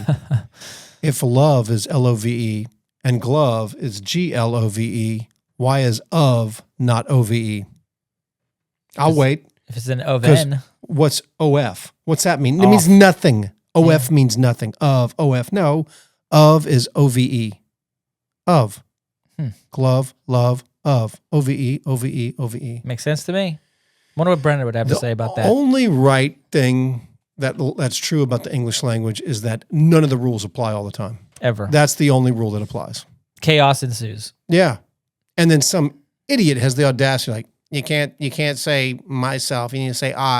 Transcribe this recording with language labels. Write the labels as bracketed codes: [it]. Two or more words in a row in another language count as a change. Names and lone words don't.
[en] If love is L-O-V-E and glove is G-L-O-V-E, why is of not O-V-E? I'll wait. If it's an O-V-N. What's O-F? What's that mean? It means nothing. O-F means nothing. Of, O-F. No, of is O-V-E. Of. Glove, love, of. O-V-E, O-V-E, O-V-E. Makes sense to me. I wonder what Brendan would have to say about that. The only right thing that's true about the English language is that none of the rules apply all the time. Ever. That's the only rule that applies. Chaos ensues. Yeah. And then some idiot has the audacity, like, you can't say myself, you need to say I.